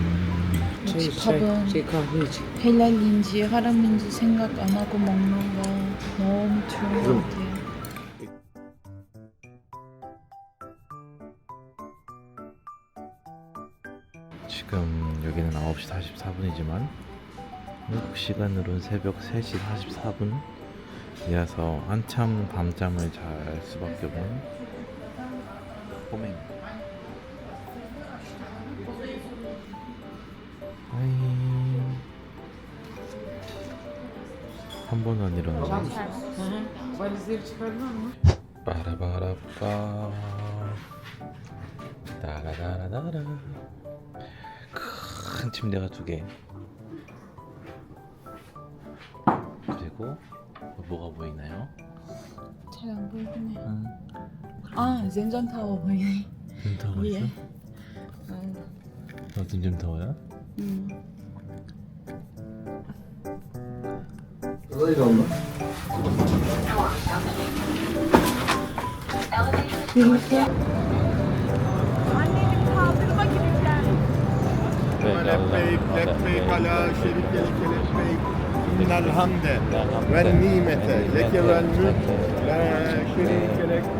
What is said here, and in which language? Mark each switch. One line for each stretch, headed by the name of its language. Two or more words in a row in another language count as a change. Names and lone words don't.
Korean: 역시 밥은
Turkish: kahve iç.
Korean: 헬랄인지 하람인지 생각 안 하고 먹는 거 너무 좋은 것 같아요. 지금 여기는 9시 44분이지만 한국 시간으로는 새벽 3시 44분이라서 한참 밤잠을 잘 수밖에 없는 꼬맹이. 하이. 한 번은 안 일어나네.
Turkish: Valizleri çıkardılar mı? 빠라바라빠 따라라라라.
Korean: 큰 침대가 2개. 그리고 뭐가 보이나요? 잘 안 보이긴 해. 아, 젠전타워 보이네. 찜타워가 위에. 있어? 어떤 찜타워야?
Turkish: Buradaydı onlar.
Arabic: لبيك لبيك على شريك لك لبيك إن الحمد والنعمة لك والملك لا شريك لك.